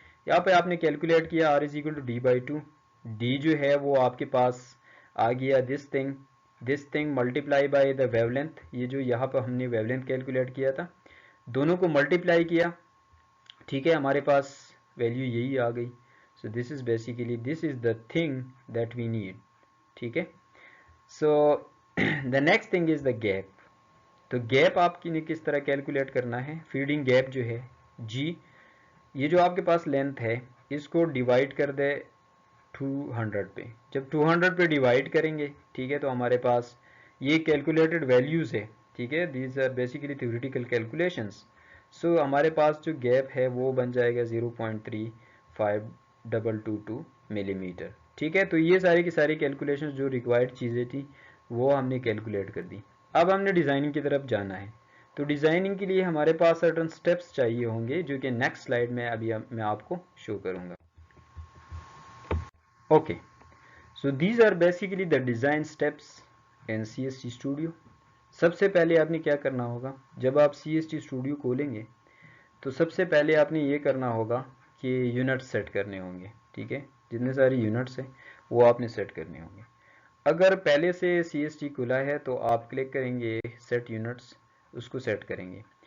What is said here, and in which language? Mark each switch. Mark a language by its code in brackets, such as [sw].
[ur] یہاں پہ آپ نے کیلکولیٹ کیا [en] R is equal to D/2. [ur] D جو ہے وہ آپ کے پاس آ گیا [en] This thing multiply by the wavelength. [ur] یہ جو یہاں پہ ہم نے ویو لینتھ کیلکولیٹ کیا تھا دونوں کو ملٹیپلائی کیا، ٹھیک ہے. ہمارے پاس ویلیو یہی آ گئی. [en] so this is basically this is the thing that we need, [ur] ٹھیک ہے. [en] So the next thing is the gap. [ur] تو گیپ آپ کی نے کس طرح کیلکولیٹ کرنا ہے. فیڈنگ گیپ جو ہے جی، یہ جو آپ کے پاس لینتھ ہے اس کو ڈیوائڈ کر دے 200 پہ. جب 200 پہ ڈیوائڈ کریں گے، ٹھیک ہے، تو ہمارے پاس یہ کیلکولیٹڈ ویلیوز ہے، ٹھیک ہے. [en] These are basically theoretical calculations. [ur] سو ہمارے پاس جو گیپ ہے وہ بن جائے گا 0.35222 ملی میٹر، ٹھیک ہے. تو یہ ساری کی ساری کیلکولیشنز جو ریکوائرڈ چیزیں تھیں وہ ہم نے کیلکولیٹ کر دی. اب ہم نے ڈیزائننگ کی طرف جانا ہے. تو ڈیزائننگ کے لیے ہمارے پاس سرٹن سٹیپس چاہیے ہوں گے جو کہ نیکسٹ سلائیڈ میں ابھی میں آپ کو شو کروں گا. [en] Okay, so these are basically the design steps in CST studio. [ur] سب سے پہلے آپ نے کیا کرنا ہوگا جب آپ CST اسٹوڈیو کھولیں گے تو سب سے پہلے آپ نے یہ کرنا ہوگا کہ یونٹ سیٹ کرنے ہوں گے، ٹھیک ہے. جتنے ساری یونٹس ہیں وہ آپ نے سیٹ کرنے ہوں گے. اگر پہلے سے CST کھلا ہے تو آپ کلک کریں گے سیٹ یونٹس، اس کو سیٹ کریں گے.